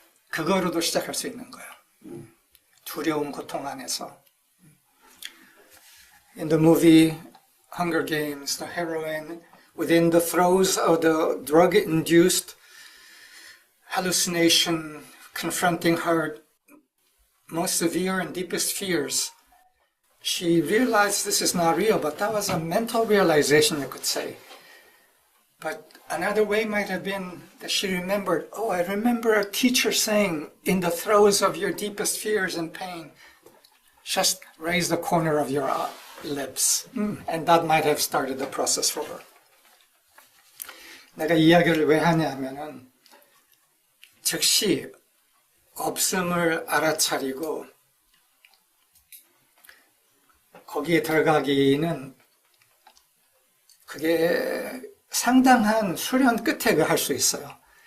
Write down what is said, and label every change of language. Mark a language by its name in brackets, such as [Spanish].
[Korean] 그거로도 시작할 수 있는 거예요. 두려움, 고통 안에서. [English] In the movie Hunger Games, the heroine, within the throes of the drug-induced hallucination confronting her most severe and deepest fears, she realized this is not real, but that was a mental realization, you could say. But another way might have been that she remembered, oh, I remember a teacher saying, in the throes of your deepest fears and pain, just raise the corner of your lips. And that might have started the process for her. [Korean] 내가 이야기를 왜 하냐 하면은, 즉시 없음을 알아차리고 거기에 들어가기는 그게 상당한 수련 끝에 할 수 있어요.